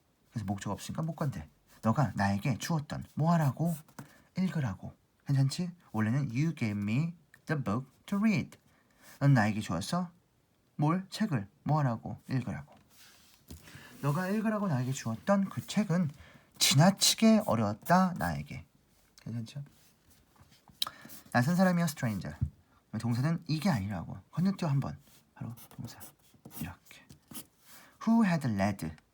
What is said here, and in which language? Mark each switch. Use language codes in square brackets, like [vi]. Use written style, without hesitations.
[ko] 그래서 목적 없으니까 못 건데. 너가 나에게 주었던 뭐 하라고? 읽으라고. 괜찮지? 원래는 [en] You gave me the book to read. [ko] 넌 나에게 주었어? 뭘? 책을. 뭐 하라고? 읽으라고. 너가 읽으라고 나에게 주었던 그 책은 지나치게 어려웠다. 나에게. 괜찮죠? 낯선 사람이야 stranger. 동사는 이게 아니라고. 건너뛰어 한번. 바로 동사. 이렇게. [en] Who had led.